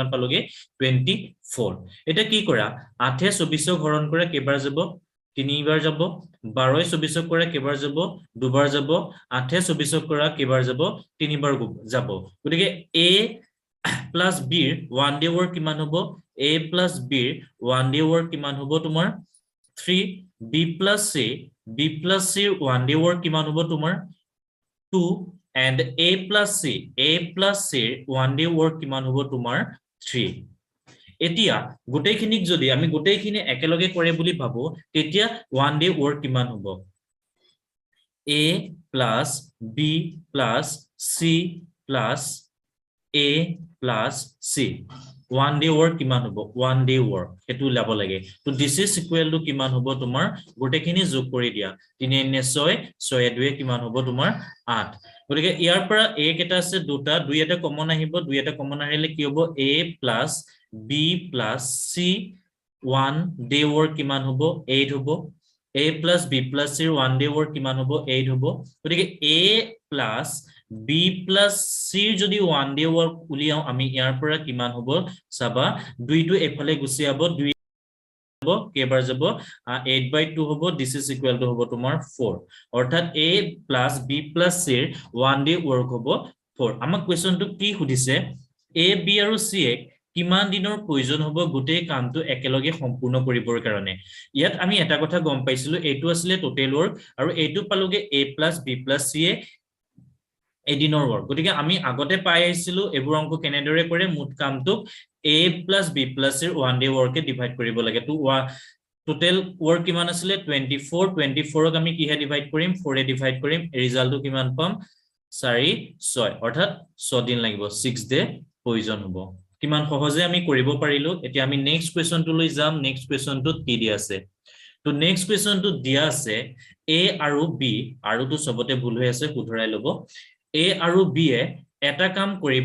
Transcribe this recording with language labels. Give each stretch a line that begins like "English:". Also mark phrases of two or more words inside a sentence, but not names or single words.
Assamese: পালোগে 24 এটা কি কৰা 8 এ 24 হৰণ কৰে কেবাৰ যাব 3 বাৰ যাব 12 এ 24 কৰে কেবাৰ যাব দুবাৰ যাব 8 এ 24 কৰা কেবাৰ যাব 3 বাৰ যাব গতিকে
English: a plus b
Assamese: ৰ 1
English: day work
Assamese: কিমান হ'ব
English: a plus b
Assamese: ৰ 1
English: day work
Assamese: কিমান হ'ব তোমাৰ 3
English: b plus c
Assamese: ৰ
English: 1 day work
Assamese: কিমান হ'ব তোমাৰ 2
English: and a plus c
Assamese: ৰ
English: 1 day work
Assamese: কিমান হ'ব তোমাৰ 3 এতিয়া গোটেইখিনিক যদি আমি গোটেইখিনি একেলগে কৰে বুলি ভাবো তেতিয়া
English: 1 day work
Assamese: কিমান হ'ব
English: a plus b plus c plus a plus c 1 day work
Assamese: কিমান হ'ব
English: 1 day work
Assamese: এটো লাভ লাগে তো
English: this is equal to
Assamese: কিমান হ'ব তোমাৰ গোটেখিনি যোগ কৰি দিয়া 3 নে 6 6 2 কিমান হ'ব তোমাৰ 8 গতিকে ইয়াৰ পৰা a কেটা আছে দুটা 2 এটা কমন আহিব 2 এটা কমন আহিলে কি হ'ব
English: a plus b plus c 1 day work
Assamese: কিমান হ'ব 8 হ'ব
English: a plus b plus c 1 day work
Assamese: কিমান হ'ব 8 হ'ব
English: গতিকে a plus b plus c
Assamese: যদি
English: 1 day work
Assamese: উলিয়াও আমি ইয়াৰ পৰা কিমান হ'ব সাবা 2 টো এফালে গুছি যাব 2 হ'ব কেবাৰ যাব 8/2 হ'ব
English: this is equal to
Assamese: হ'ব তোমাৰ 4 অৰ্থাৎ
English: a plus b plus c 1 day work
Assamese: হ'ব 4 আমাক কোৱেশ্চনটো কি সুধিছে a b আৰু c কিমান দিনৰ প্ৰয়োজন হ'ব গোটেই কামটো একেলগে সম্পূৰ্ণ কৰিবৰ কাৰণে ইয়াত আমি এটা কথা গম পাইছিলো এটো আছিল
English: total work
Assamese: আৰু এটো পালোগে
English: a plus b plus c
Assamese: এদিনৰ ওয়ার্ক গতিকে আমি আগতে পাই আইছিলো এবোৰ অংক কেনেদৰে কৰে মুঠ কামটো
English: a plus b plus c 1 day work
Assamese: ডিভাইড কৰিব লাগে তো
English: total work
Assamese: কিমান আছিল 24 24ক আমি কিহে ডিভাইড কৰিম 4 এ ডিভাইড কৰিম ৰিজাল্টটো কিমান পাম 4 6 অৰ্থাৎ 6 দিন লাগিব 6 ডে প্ৰয়োজন হ'ব কিমান সহজে আমি কৰিব পাৰিলো এতিয়া আমি
English: next question
Assamese: লৈ যাম
English: next question
Assamese: কি দি আছে তো
English: next question
Assamese: দিয়া আছে a আৰু b আৰু তো সবতে ভুল হৈ আছে শুধৰাই লব a আৰু b এ এটা কাম কৰিব